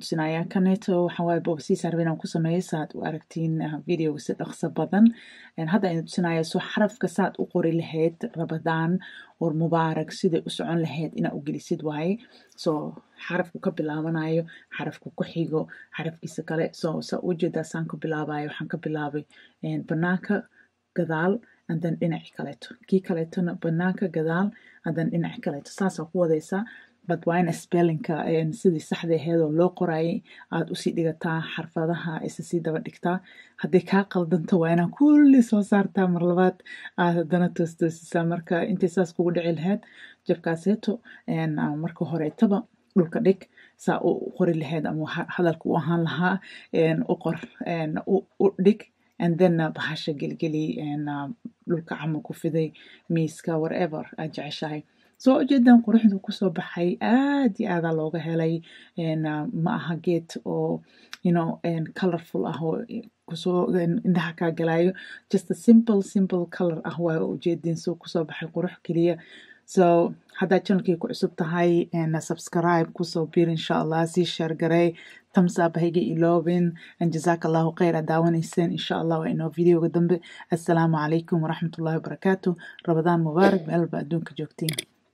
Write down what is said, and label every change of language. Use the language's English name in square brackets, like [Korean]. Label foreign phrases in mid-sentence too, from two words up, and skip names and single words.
[Somali] tusinaya kaneeto waxa waaye boobsiis arbeen aan ku sameeyay saad u aragtiin videoga si dhaqso badan hadda aan tusinaya soo xarafka saad u qori lahayd Ramadaan oo mubaarak sida u socon lahayd ina u gelisid waaye so xarafku ka bilaabanayo xarafku ku xigo xarafkiisa kale so ujeedaa saan ka bilaabayo waxaan ka bilaabay banaanka gadaal and then dhinaci kaleeto kii kaleetona banaanka gadaal and then dhinaci kaleeto saas ku wadaysaa but waa in spellingka sidii saxda ahayd oo loo qorayay aad usii dhigataa xarfadaha isa sii daba dhigtaa haddii kaa qaldanto waa inaan kulli soo saartaa mar labaad aad haddana toosisaa marka intay saas kugu dhici lahayd jabkaaseeto marka horeetaba dhulka dhig saa u qori lahayd ama hadalka u ahaan lahaa u qor u dhig and then bahasha gelgeli dhulka camal ku fiday miiska whatever aad jeceshahay soo ujeedaan quruxdu kusoo baxay aad iyo aad looga helay ma aha geed oo colorful ah oo kusoo indhaha kaa galayo [English] just a simple color [Somali] ah waa ujeedin soo kusoo baxay qurux keliya so haddaad channelkii ku cusub tahay subscribe kusoo biir insha Allah sii share garay [English] thumbs up [Somali] hayga iloobin [Arabic] جزاك الله خير [Somali] daawanayseen [Arabic] إن شاء الله [Somali] waa inoo videoga dambe [Arabic] السلام عليكم ورحمة الله وبركاته رمضان مبارك [Somali] meel ba adduunka joogtiin